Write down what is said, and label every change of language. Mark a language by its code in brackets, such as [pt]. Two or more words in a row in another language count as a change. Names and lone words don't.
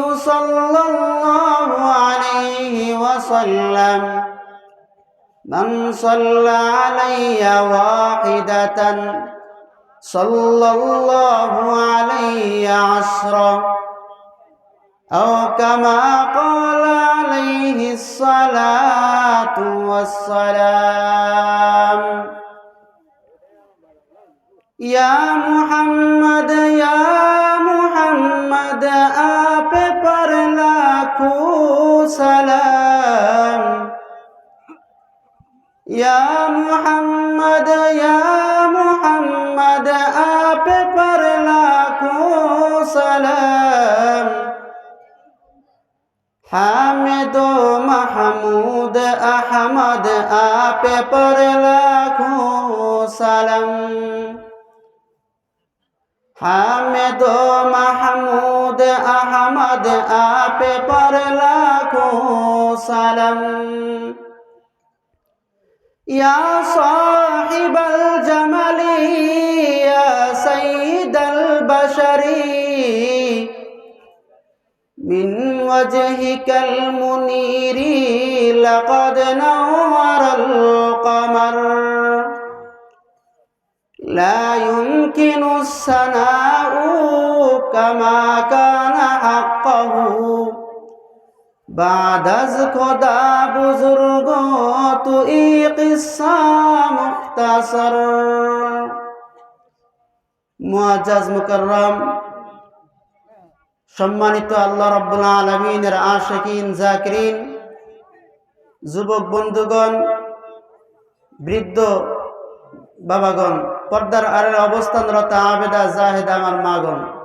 [ar] صلى الله عليه وسلم من صلى علي واحدة صلى الله عليه عشرا أو كما قال عليه الصلاة والسلام يا محمد [ur] آپ پر لاکھوں سلام [ar] یا محمد [ur] آپ پر لاکھوں سلام حامد محمود احمد آپ پر لاکھوں سلام حامد محمود احمد آپ پر لاکھوں سلام [ar] يا صاحب الجمال يا سيد البشر من وجهك المنير لقد نور القمر لا يمكن الثناء كما كان حقه [fa] بعد از خدا بزرگ تویی قصه مختصر [ur] معزز مکرم [bn] सम्मानित আল্লাহ রাব্বুল আলামিনের আশিকিন জাকিরিন যুবক বন্ধুগণ বৃদ্ধ বাবাগণ পর্দার আড়ালে অবস্থানরত আবেদা জাহেদা আমার মাগণ